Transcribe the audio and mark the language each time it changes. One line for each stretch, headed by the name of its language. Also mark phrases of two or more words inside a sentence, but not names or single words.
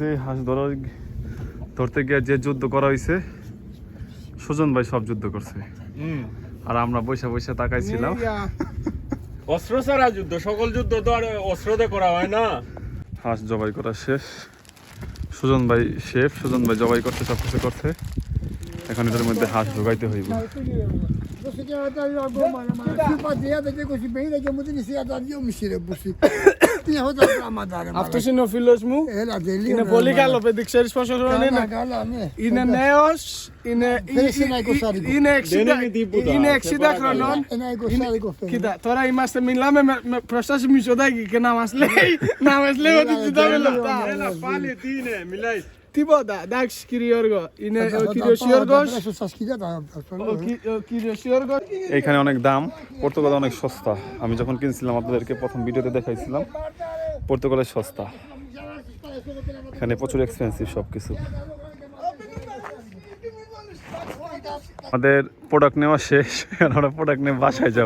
Bangla: হাঁস ধরতে গিয়ে যে যুদ্ধ করা হয়েছে, সুজন ভাই সব যুদ্ধ করছে, আর আমরা বৈশা বৈশা তাকাইছিলাম। অস্ত্র ছাড়া যুদ্ধ, সকল যুদ্ধ তো আর অস্ত্র দিয়ে করা হয় না। হাঁস জবাই করা শেষ। সুজন ভাই শেফ, সুজন ভাই জবাই করতে সবকিছু করছে। এখন এটার মধ্যে হাঁস ঢুকাইতে হইব।
Greek: Αυτός είναι ο φίλος μου. Είναι πολύ καλό παιδί, ξέρεις πόσο χρόνο είναι? Είναι νέος, είναι 60 χρονών. Κοίτα, τώρα μιλάμε μπροστά σε Μητσοτάκη και να μας λέει ότι ζητάμε λεφτά. Έλα πάλι, τι είναι, μιλάει. Τίποτα, εντάξει κύριε Γιώργο, είναι ο κύριος Γιώργος. Ο κύριος Γιώργος.
Bangla: এখানে অনেক দাম, পর্তুগালে অনেক সস্তা। আমি যখন কিনছিলাম আপনাদেরকে প্রথম ভিডিওতে দেখাইছিলাম, পর্তুগালে সস্তা। এখানে প্রচুর এক্সপেন্সিভ সবকিছু। আমাদের প্রোডাক্ট নেওয়া শেষ, আমরা প্রোডাক্ট নিয়ে বাসায় যাবো।